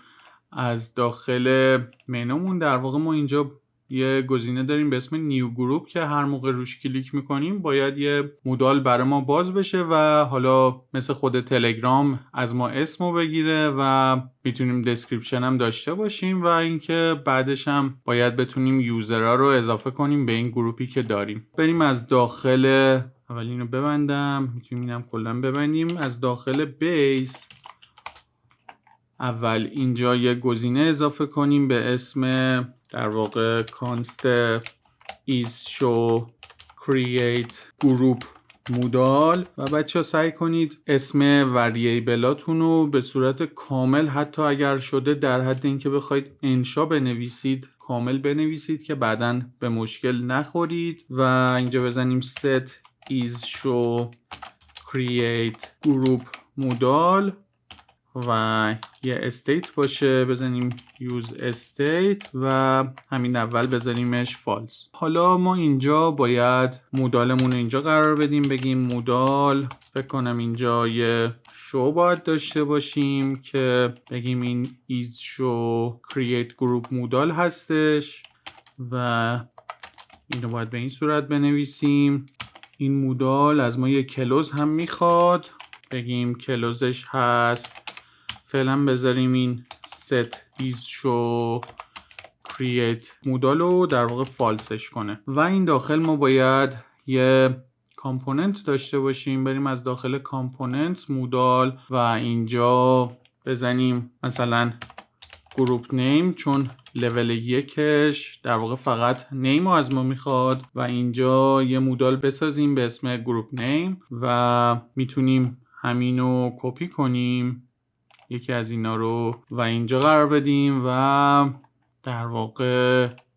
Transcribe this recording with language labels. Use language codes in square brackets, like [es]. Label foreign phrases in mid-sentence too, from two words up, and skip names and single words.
[fa] از داخل منومون در واقع ما اینجا یه گزینه داریم به اسم [en] new group [fa] که هر موقع روش کلیک میکنیم باید یه مودال برای ما باز بشه و حالا مثل خود تلگرام از ما اسمو بگیره و میتونیم دسکریپشن هم داشته باشیم و اینکه بعدش هم باید بتونیم یوزرها رو اضافه کنیم به این گروپی که داریم. بریم از داخل، اول اینو ببندم، میتونیم اینم کلا ببندیم. از داخل بیس اول اینجا یه گزینه اضافه کنیم به اسم در واقع [en] const is show create group [fa] مودال و بچه ها سعی کنید اسم وریبلاتون رو به صورت کامل حتی اگر شده در حد اینکه بخواید انشا بنویسید کامل بنویسید که بعداً به مشکل نخورید. و اینجا بزنیم [en] set is show create group [fa] مودال و یه استیت باشه، بزنیم [en] use state [fa] و همین اول بذاریمش false. حالا ما اینجا باید مودالمون رو اینجا قرار بدیم، بگیم مودال، فکر کنم اینجا یه شو باید داشته باشیم که بگیم این [en] is show create group [fa] مودال هستش و اینو باید به این صورت bنویسیم. این مودال از ما یه کلوز هم میخواد، بگیم کلوزش هست، فعلا بذاریم این [en] set is show create [fa] مودال رو در واقع فالسش کنه. و این داخل ما باید یه کامپوننت داشته باشیم. بریم از داخل کامپوننت مودال و اینجا بزنیم مثلا [en] group name, [fa] چون لول 1ش در واقع فقط نیم رو از ما میخواد و اینجا یه مودال بسازیم به اسم [en] group name [fa] و میتونیم همینو کپی کنیم، یکی از اینا رو و اینجا قرار بدیم و در واقع